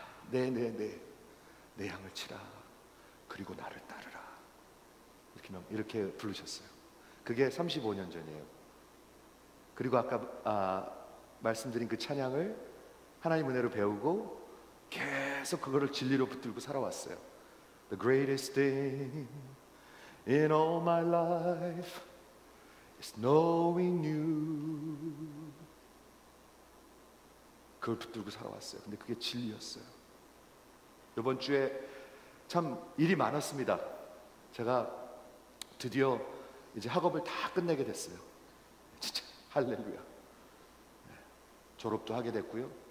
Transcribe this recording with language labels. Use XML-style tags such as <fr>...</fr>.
<ko>네. 내 양을 치라. 그리고 나를 따르라. 이렇게 부르셨어요. 그게 35년 전이에요. 그리고 아까 말씀드린 그 찬양을 하나님 은혜로 배우고 계속 그거를 진리로 붙들고 살아왔어요.</ko> <en>The greatest thing in all my life is knowing you.</en> <ko>그걸 붙들고 살아왔어요. 근데 그게 진리였어요. 이번 주에 참 일이 많았습니다. 제가 드디어 이제 학업을 다 끝내게 됐어요. 진짜 할렐루야. 졸업도 하게 됐고요.</ko>